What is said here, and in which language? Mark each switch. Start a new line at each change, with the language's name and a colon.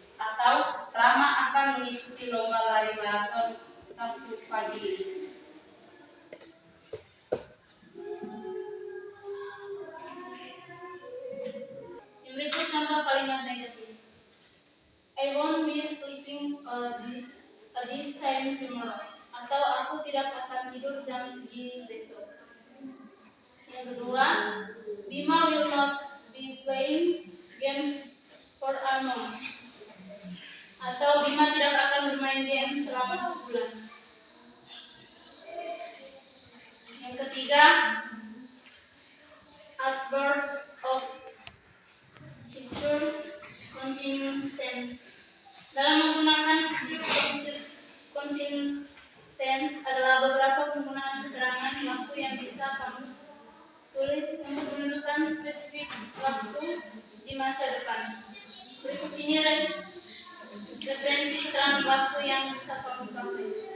Indonesian: Atau Rama akan mengikuti lomba lari maraton Sabtu pagi ini. Yang berikut contoh kalimat negatif.
English: I won't be sleeping at this time tomorrow.
Indonesian: Atau aku tidak akan tidur jam segini besok. Yang kedua,
English: Bima will not be playing games for a month.
Indonesian: Atau Bima tidak akan bermain game selama sebulan. Yang ketiga, adverb of future continuous tense. Dalam menggunakan future continuous tense adalah beberapa penggunaan keterangan waktu yang bisa kamu tulis untuk menentukan spesifik waktu di masa depan. Berikut ini referensi keterangan waktu yang bisa kamu pakai.